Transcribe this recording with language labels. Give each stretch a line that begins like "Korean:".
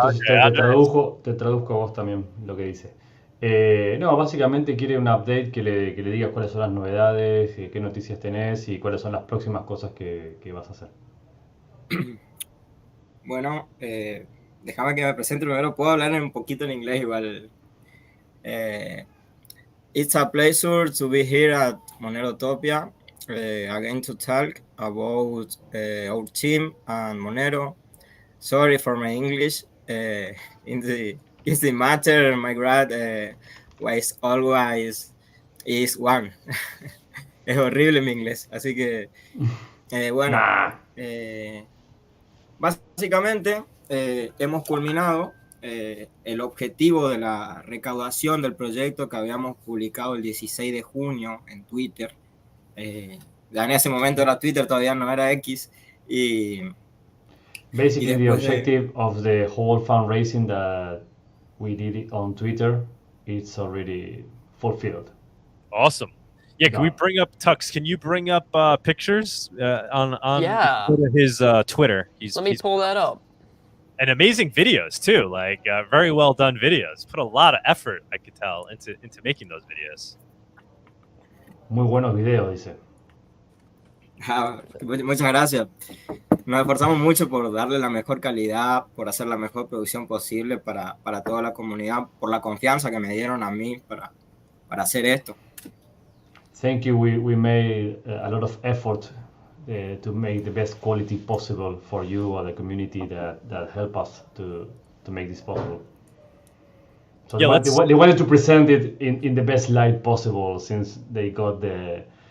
Spanish: entonces te traduzco a vos también lo que dice. No, básicamente quiere un update que le digas cuáles son las novedades, qué noticias tenés y cuáles son las próximas cosas que vas a hacer. Bueno, déjame que me presente primero. Puedo hablar un poquito en inglés igual.
English: It's a pleasure to be here at Monerotopia again to talk about our team and Monero. Sorry for my English. In the matter, my grade was always is one.
Spanish: Es horrible mi inglés, así que bueno, básicamente hemos culminado el objetivo de la recaudación del proyecto que habíamos publicado el 16 de junio en Twitter. Ya en ese momento era Twitter, todavía no era X.
English: Basically, the objective of the whole fundraising that we did it on Twitter, it's already fulfilled. Awesome. Yeah, can we bring up Tux? Can you bring up pictures on his Twitter? Let me pull that up. And amazing videos too, like very well done videos. Put a lot of effort, I could tell, into making those videos.
Spanish: Muy buenos videos, dice. Muchas gracias. Nos esforzamos mucho por darle la mejor calidad, por hacer la mejor producción posible para toda la comunidad, por la confianza que me dieron a mí para hacer esto.
English: Thank you. We made a lot of effort to make the best quality possible for you or the community that help us to make this possible. So yeah, they wanted to present it in the best light possible, since they got the